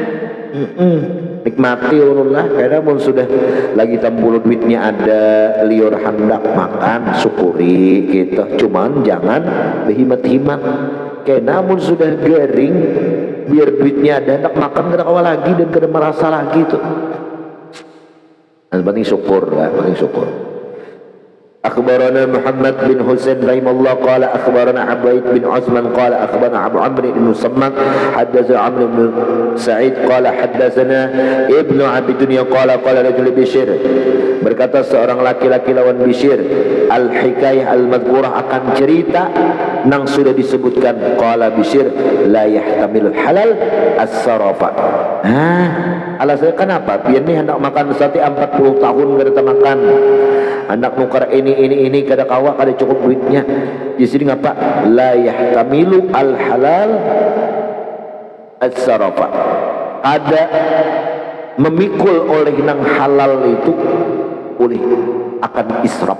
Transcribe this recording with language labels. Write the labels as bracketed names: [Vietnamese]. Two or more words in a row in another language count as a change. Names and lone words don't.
[Banjar] Nikmati Allah karena mun sudah lagi tambul duitnya ada liur hendak makan syukuri gitu. Cuman jangan berhimat-himat. Karena mun sudah garing biar duitnya ada hendak makan kada kawa lagi dan kada merasa lagi tuh. Penting syukur lah, penting syukur. [Arabic] أخبرنا محمد بن حسين رحمه الله قال أخبرنا عبيد بن عثمان قال أخبرنا أبو عمرو بن مسمن حدثنا عمرو بن سعيد قال حدثنا ابن أبي الدنيا قال رجل بشر, [Banjar] berkata seorang laki-laki lawan Bishr, [Arabic] الحكاية المذكورة [Banjar] akan cerita nang sudah disebutkan. [Arabic] قال بشر لا يحتمل الحلال السرف. [Banjar] Alasannya kenapa? Biar nih hendak makan sate 40 tahun kada makan. Hendak nukar ini kada kawa kada cukup duitnya. Di sini ngapa? [Arabic] لا يحتمل الحلال السرف. [Banjar] Ada memikul oleh nang halal itu boleh akan israf.